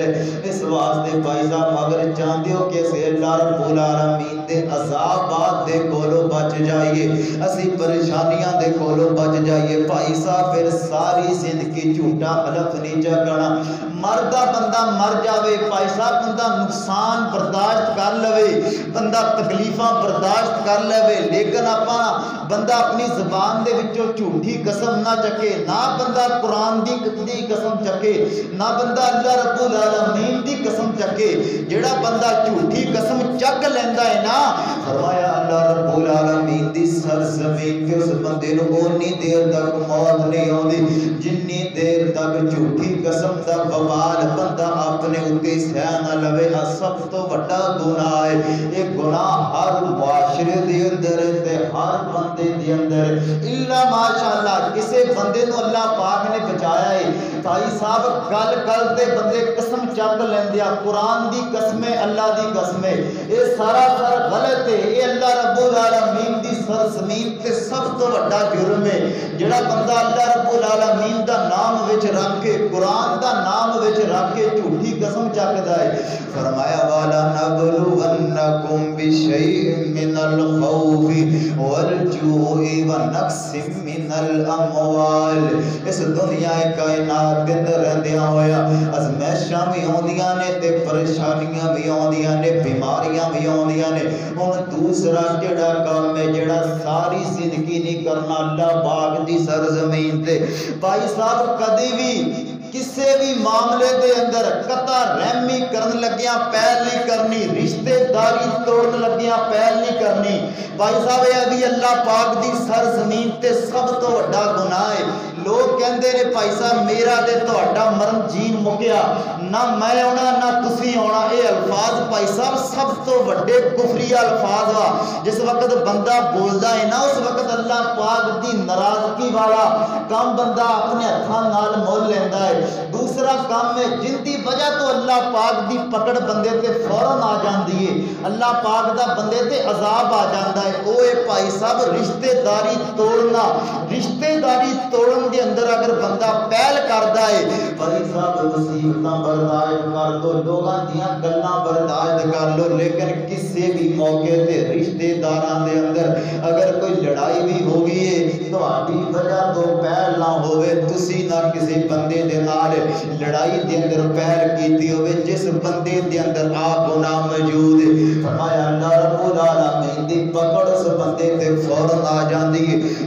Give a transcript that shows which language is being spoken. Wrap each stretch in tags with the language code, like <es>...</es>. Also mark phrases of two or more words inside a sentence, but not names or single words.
<pa>اس واسطے بھائی صاحب اگر چاہتے ہو کہ اسے اللہ رب العالمین دے عذابات دے کولو بچ جائیے، اسی پریشانیاں دے کولو بچ جائیے، بھائی صاحب پھر ساری زندگی جھوٹا حلف نہیں چکنا۔ مردہ بندہ مر جاوے، بھائی صاحب بندہ نقصان برداشت کر لوے، بندہ تکلیفاں برداشت کر لوے، لیکن بندہ اپنی زبان دے وچوں جھوٹی قسم نہ چکے، نہ بندہ قرآن دی قسم چکے، نہ بندہ اللہ رب العالمین دی قسم چکے۔ جڑا بندہ جھوٹی قسم چک لیندا ہے نا، فرمایا اللہ رب العالمین دی سرزمین کے اس بندے نو اونی دیر تک موت نہیں ہوندی جنی دیر تک جھوٹی قسم دا وبال بندہ اپنے اوتے سہ نہ لوے۔ سب تو بڑا گناہ ہے یہ گناہ، ہر معاشرے دے اندر تے ہر بندے دے اندر</pa> <ar>الا ماشاءاللہ</ar> <pa>کسے بندے نو اللہ پاک نے بچایا ہے۔ بھائی صاحب گل گل تے بندے قسم چک لیندے آ، قرآن دی قسمیں اللہ دی قسمیں، اے سارا غلط ہے، اے اللہ رب العالمین دی سرزمین تے سب تو بڑا جرم ہے۔ جڑا بندہ اللہ رب العالمین دا نام وچ رکھ کے قرآن دا نام وچ رکھ کے جھوٹی قسم چکدا ہے، فرمایا</pa> <ar>والا نبلونکم بشیء من الخوف والجوع ونقص من الاموال۔</ar> <pa>اس دنیا کائنات دے اندر رہندیاں ہویا ازمائشاں بھی ہوندیاں نے تے پریشانیاں بھی ہوندیاں نے، بیماریاں بھی ہوندیاں نے۔ ہن دوسرا جڑا کام ہے جڑا ساری زندگی نہیں کرنا اللہ پاک دی سرزمین تے، بھائی صاحب کدی بھی کسی بھی معاملے دے اندر قطع رحمی کرن لگیاں پہل نہیں کرنی، رشتے داری توڑن لگیاں پہل نہیں کرنی۔ بھائی صاحب یہ بھی اللہ پاک دی سرزمین تے سب تو بڑا گناہ ہے۔ لوگ کہندے نے بھائی صاحب میرا تے تہاڈا مرن جین مکیا، نہ میں آنا نہ تسی آنا، اے الفاظ بھائی صاحب سب تو بڑے کفری الفاظ وا۔ جس وقت بندہ بولدا ہے نا اس وقت اللہ پاک دی ناراضگی والا کام بندہ اپنے ہتھاں نال مول لیندا ہے۔ دوسرا کام ہے جن دی وجہ تو اللہ اللہ پاک دی پکڑ بندے تے فوراً آ جاندی ہے، اللہ پاک دا بندے تے عذاب آ جاندا ہے۔ او اے بھائی صاحب رشتے داری توڑنا، رشتے داری توڑن دے اندر اگر بندہ پہل کردا ہے، بھائی صاحب مصیبتاں برداشت کر دو، لوگاں دیاں گلاں برداشت کر لو، لیکن کسی بھی موقع تے رشتے داراں دے اندر اگر کوئی لڑائی بھی ہو گئی ہے تہاڈی وجہ تو پہل نہ ہوئے، تسی نہ کسی بندے دے نال لڑائی دے اندر پہل کیتی ہوئے جس بندے دے اندر آپ گناہ موجود ہے، فرمایا اللہ رب العالمین دی پکڑ اس بندے تے فوراً آ جاندی ہے۔</pa>